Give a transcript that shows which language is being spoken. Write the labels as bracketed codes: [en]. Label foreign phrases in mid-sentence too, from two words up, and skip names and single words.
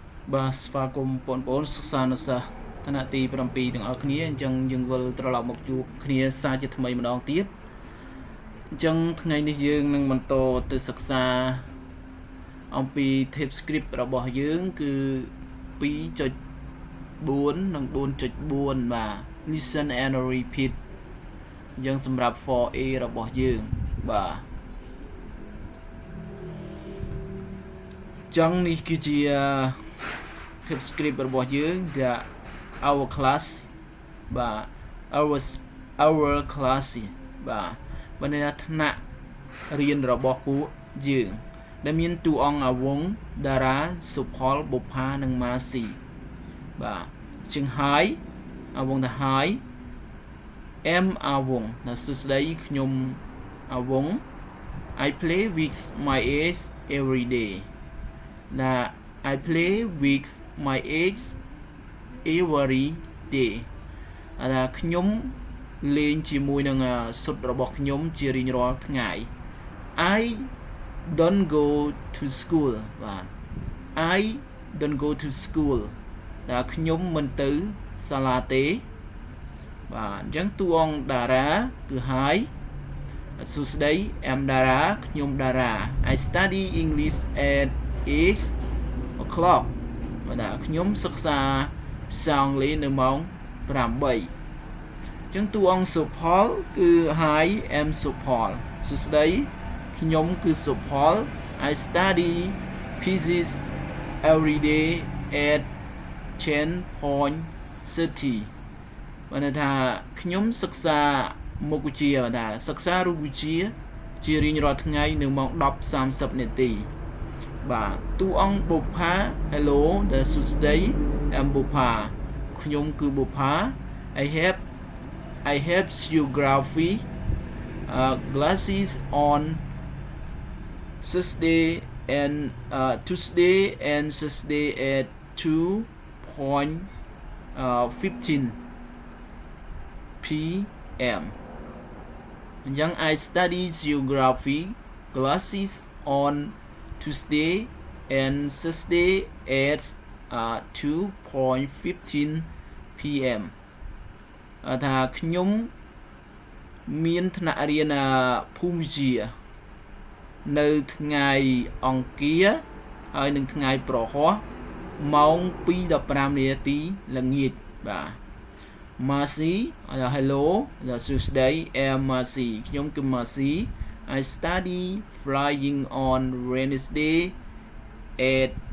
[km] បាទស្វាគមន៍បងប្អូនសិស្សានុសិស្សឋានៈទី7ទាំងអស់គ្នាអញ្ចឹងយើងវិលត្រឡប់មកជួបគ្នាសារជាថ្មីម្ដងទៀតអញ្ចឹងថ្ងៃនេះយើងនឹងបន្តទៅសិក្សាអំពី [en] Tape script [km] របស់យើងគឺ 2.4 និង 4.4 បាទ [en] Listen and repeat [km] អញ្ចឹងសម្រាប់ 4A របស់យើងបាទចឹងនេះគឺជា [en] Tape script [km] របស់ យើងដែល [en] our class [km] បាទ [en] our class [km] បាទបើន័យថាថ្នាក់រៀនរបស់ពួកយើងដែលមានតួអង្គអាវងតារាសុផលបុប្ផានិងម៉ាស៊ីបាទជាងហើយអាវងទៅហើយ em អាវងណាសួស្ដីខ្ញុំអាវង [en] I play with my ex every day [km] ណា [en] I play with my ex every day [km] ថាខ្ញុំលេងជាមួយនឹងសុទ្ធរបស់ខ្ញុំ ជារៀងរាល់ថ្ងៃ [en] I don't go to school [km] បាទ [en] I don't go to school [km] តែខ្ញុំមិន ទៅសាលាទេបាទអញ្ចឹងតួអង្គតារាគឺ Hi សួស្ដី em តារាខ្ញុំតារា [en] I study English at 8 o'clock [km] បាទខ្ញុំសិក្សាភាសាអង់គ្លេសនៅម៉ោង 8 អញ្ចឹងតួអង្គសុផលគឺ Hi em សុផលសួស្ដីខ្ញុំគឺសុផល [en] I study physics every day at [km] 10:30 បានថាខ្ញុំសិក្សាមុខវិជ្ជាបាទសិក្សារូប វិទ្យាជារៀងរាល់ថ្ងៃនៅម៉ោង 10:30 នាទីបាទតួអង្គបុប្ផា Hello ដែលសួស្ដី em បុប្ផាខ្ញុំគឺបុប្ផា [en] I have geography glasses on Tuesday and Thursday at 2:15 p.m. អញ្ចឹង I study geography classes on Tuesday and Thursday at 2:15 p.m. [km] ថាខ្ញុំមានថ្នាក់រៀនភូមិវិទ្យានៅថ្ងៃអង្គារហើយនឹងថ្ងៃប្រហ័សម៉ោង 2:15 នាទីល្ងាចបាទ Mercy hello សួស្ដី em Mercy ខ្ញុំគឺ Mercy [en] I study flying on Wednesday at